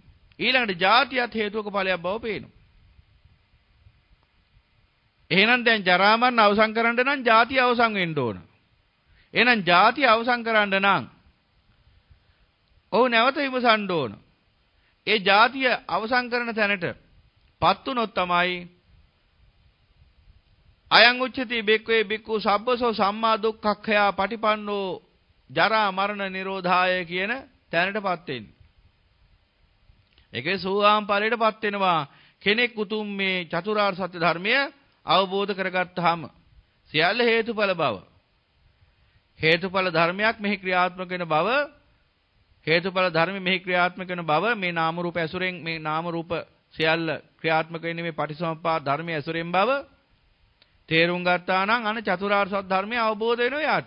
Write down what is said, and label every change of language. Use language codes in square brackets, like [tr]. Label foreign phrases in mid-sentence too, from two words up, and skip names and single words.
[si] ඊළඟට ජාතියත් හේතුක ඵලයක් බව පේනවා. එහෙනම් දැන් ජරා මරණ අවසන් කරන්න නම් ජාතිය අවසන් වෙන්න ඕන. එහෙනම් ජාතිය අවසන් කරන්න නම් ඔව් නැවත විමසන්න ඕන. ඒ ජාතිය අවසන් කරන තැනටපත් උනොත් තමයි [pi] අයං උච්චති බික්වේ බික්කු සබ්බසෝ සම්මා දුක්ඛඛයා පටිපන්නෝ ජරා මරණ නිරෝධාය [si] කියන තැනටපත් වෙන්නේ. ඒකේ සෝවාන් ඵලයටපත් වෙනවා කෙනෙක් උතුම් මේ චතුරාර්ය සත්‍ය ධර්මය අවබෝධ කරගත්තාම සියල්ල හේතුඵල බව. හේතුඵල ධර්මයක් මෙහි ක්‍රියාත්මක වෙන බව, හේතුඵල ධර්ම මෙහි ක්‍රියාත්මක වෙන බව මේ නාම රූප ඇසුරෙන් මේ නාම රූප සියල්ල ක්‍රියාත්මක වෙන්නේ මේ පටිසමුප්පාද ධර්මයේ ඇසුරෙන් බව තේරුම් ගත්තා නම් අන චතුරාර්ය සත්‍ය ධර්මය අවබෝධ වෙනවා යාට.